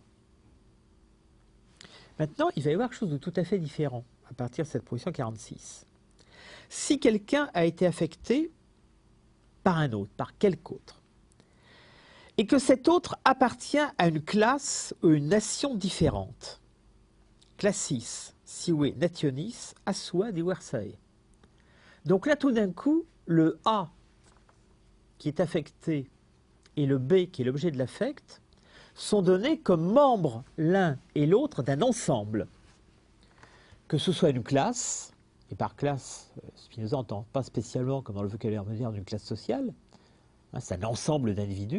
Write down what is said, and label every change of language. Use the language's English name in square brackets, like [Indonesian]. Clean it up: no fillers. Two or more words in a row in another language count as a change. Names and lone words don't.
[French] Maintenant, il va y avoir quelque chose de tout à fait différent à partir de cette proposition 46. Si quelqu'un a été affecté par un autre, par quelque autre, et que cet autre appartient à une classe ou une nation différente, [Latin] classis, sive nationis, a sua diversae. [French] Donc là, tout d'un coup, le A qui est affecté et le B qui est l'objet de l'affect sont donnés comme membres l'un et l'autre d'un ensemble. Que ce soit une classe, et par classe, Spinoza n'entend pas spécialement, comme dans le vocabulaire moderne, une classe sociale, hein, c'est un ensemble d'individus.